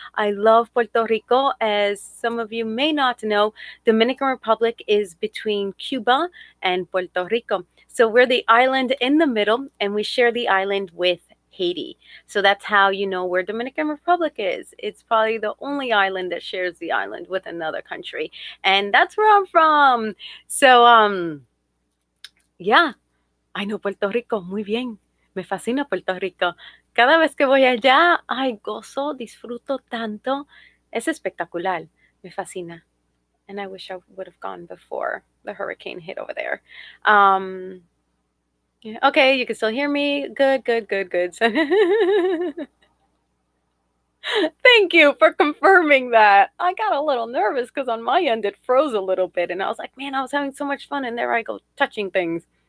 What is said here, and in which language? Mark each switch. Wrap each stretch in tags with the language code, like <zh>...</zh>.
<en>I love Puerto Rico. As some of you may not know, Dominican Republic is between Cuba and Puerto Rico. So we're the island in the middle, and we share the island with Haiti. So that's how you know where Dominican Republic is. It's probably the only island that shares the island with another country. And that's where I'm from. So, yeah, I know Puerto Rico</en> <es>muy bien. Me fascina Puerto Rico. Cada vez que voy allá, ay, gozo, disfruto tanto. Es espectacular. Me fascina.</es> <en>And I wish I would have gone before the hurricane hit over there. Yeah, okay, you can still hear me. Good, good, good, good. Thank you for confirming that. I got a little nervous because on my end it froze a little bit, and I was like, man, I was having so much fun, and there I go touching things.</en>